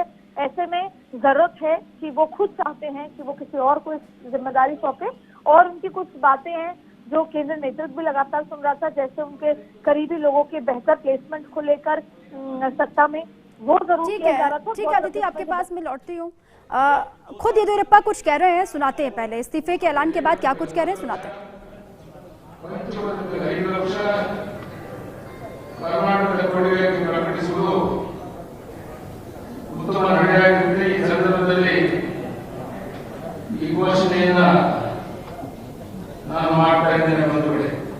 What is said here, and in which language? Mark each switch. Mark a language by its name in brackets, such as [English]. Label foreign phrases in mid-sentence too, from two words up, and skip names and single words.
[Hindi] ऐसे में जरूरत है कि वो खुद चाहते हैं कि वो किसी और को इस जिम्मेदारी सौंपे, और उनकी कुछ बातें हैं जो केंद्र नेतृत्व भी लगातार सुन रहा था, जैसे उनके करीबी लोगों के बेहतर प्लेसमेंट को लेकर सत्ता में, वो जरूर ठीक किया जा है, रहा था। ठीक बहुत है अदिति, आपके अच्छा पास मैं लौटती हूँ। खुद येदियुरप्पा कुछ कह रहे हैं, सुनाते हैं। पहले इस्तीफे के ऐलान के बाद क्या कुछ कह रहे हैं, सुनाते हैं। [Kannada] ಪಂಚವರ್ಗದ 5 ಲಕ್ಷ ಕರ್ನಾಟಕದ ಕೊಡುಗೆಯನ್ನು ಪ್ರಕಟಿಸುವುದು ಉತ್ತಮ ನಡೆಯಾಗಿರುತ್ತೆ. ಈ ಸಂದರ್ಭದಲ್ಲಿ ಈ ಘೋಷಣೆಯನ್ನ ನಾನು ಮಾಡ್ತಾ ಇದ್ದೇನೆ ಬಂಧುಗಳೇ.